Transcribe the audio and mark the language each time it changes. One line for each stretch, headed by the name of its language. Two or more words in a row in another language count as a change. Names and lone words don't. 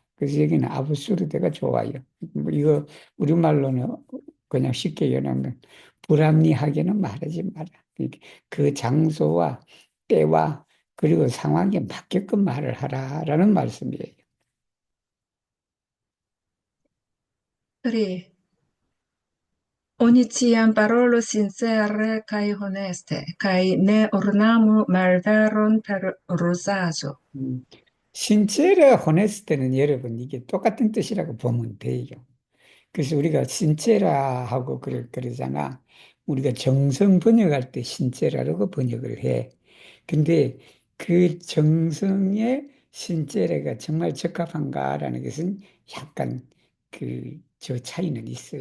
Korean: 그래서 여기는 아브수르드가 좋아요. 뭐 이거 우리말로는 그냥 쉽게 연하면 불합리하게는 말하지 마라. 그 장소와 때와 그리고 상황에 맞게끔 말을 하라라는 말씀이에요. 3.
Esperanto: Oni ciam parolu sincere kai honeste, kai ne ornamu malveron per ruzazo.
Korean: 신체를 호냈을 때는 여러분 이게 똑같은 뜻이라고 보면 돼요. 그래서 우리가 신체라 하고 그러잖아. 우리가 정성 번역할 때 신체라고 번역을 해. 근데 그 정성의 신체가 정말 적합한가라는 것은 약간 저 차이는 있어요.